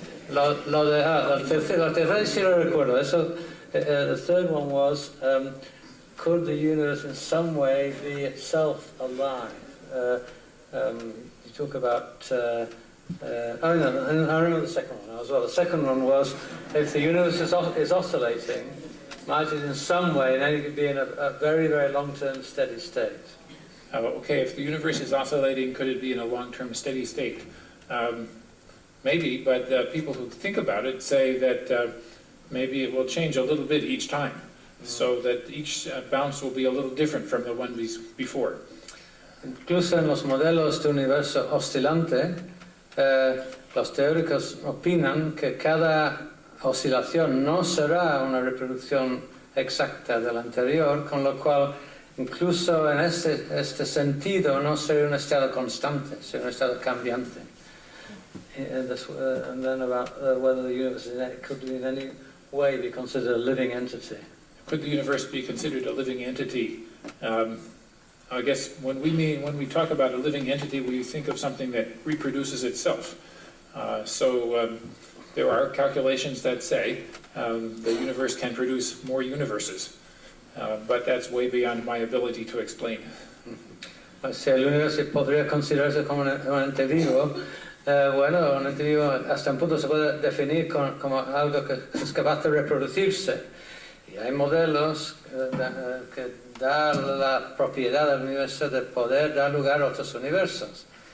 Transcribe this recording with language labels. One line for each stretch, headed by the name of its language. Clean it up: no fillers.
Spanish: La tercera sí lo recuerdo.
English: Eso, the third one was, could the universe in some way be itself alive? You talk about... oh no, I remember the second one as well. The second one was, if the universe is oscillating, might it in some way then be in a very, very long-term steady state? Okay, if the universe is oscillating, could it be in a long-term steady state? Maybe, but people who think about it say that maybe it will change a little bit each time, so that each bounce will be a little different from the one before.
Spanish: Incluso en los modelos de universo oscilante, los teóricos opinan que cada oscilación no será una reproducción exacta de la anterior, con lo cual incluso en este sentido no sería un estado constante, sería un estado cambiante.
English: And then about whether the universe could in any way be considered a living entity. Could the universe be considered a living entity? I guess when we talk about a living entity, we think of something that reproduces itself. So there are calculations that say the universe can produce more universes, but that's way beyond my ability to explain.
Spanish: Si el universo podría considerarse como un ente vivo, bueno, un ente vivo hasta un punto se puede definir como algo que es capaz de reproducirse. Y hay modelos que dan la propiedad del universo de poder dar lugar a otros universos.